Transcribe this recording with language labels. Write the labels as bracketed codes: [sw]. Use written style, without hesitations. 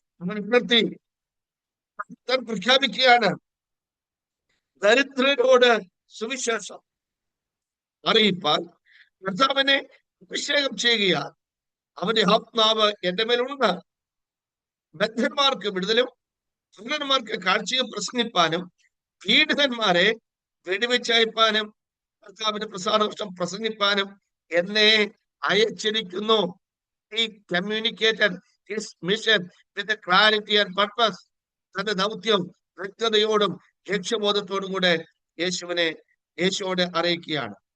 [ml] അവൻ ഉയർത്തി താൻ പ്രഖ്യാപിക്കുകയാണ്, ദരിദ്രരോട് സുവിശേഷം അറിയിപ്പാൻ കർത്താവിനെ അഭിഷേകം ചെയ്യുകയാൽ അവന്റെ ആത്മാവ് എന്റെ മേലുണ്ട്. ബദ്ധന്മാർക്ക് വിടുതലും സുന്ദരന്മാർക്ക് കാഴ്ചയും പ്രസംഗിപ്പാനും പീഡിതന്മാരെ വെടിവെച്ചയപ്പാനും കർത്താവിന്റെ പ്രസാദം പ്രസംഗിപ്പാനും എന്നെ അയച്ചിരിക്കുന്നു. [en] He communicated his mission with a clarity and purpose. [ml] തന്റെ ദൗത്യം വ്യക്തതയോടും ലക്ഷ്യബോധത്തോടും കൂടെ യേശുവോട് അറിയിക്കുകയാണ്.